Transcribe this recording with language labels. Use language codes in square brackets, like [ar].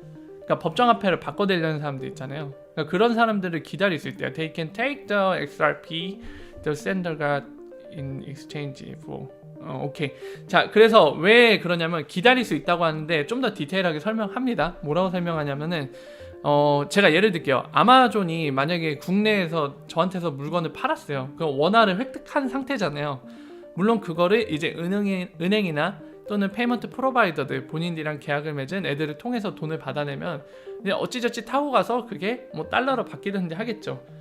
[ko] 그러니까 법정화폐를 바꿔대려는 사람들 있잖아요. 그러니까 그런 사람들을 기다릴 수 있대요. [en] They can take the XRP, the sender got in exchange for. [ko] 오케이. 자, 그래서 왜 그러냐면 기다릴 수 있다고 하는데 좀 더 디테일하게 설명합니다. 뭐라고 설명하냐면은 제가 예를 들게요. 아마존이 만약에 국내에서 저한테서 물건을 팔았어요. 그럼 원화를 획득한 상태잖아요. 물론 그거를 이제 은행이나 또는 페이먼트 프로바이더들, 본인들이랑 계약을 맺은 애들을 통해서 돈을 받아내면 이제 어찌저찌 타고 가서 그게 뭐 달러로 바뀌든지 하겠죠.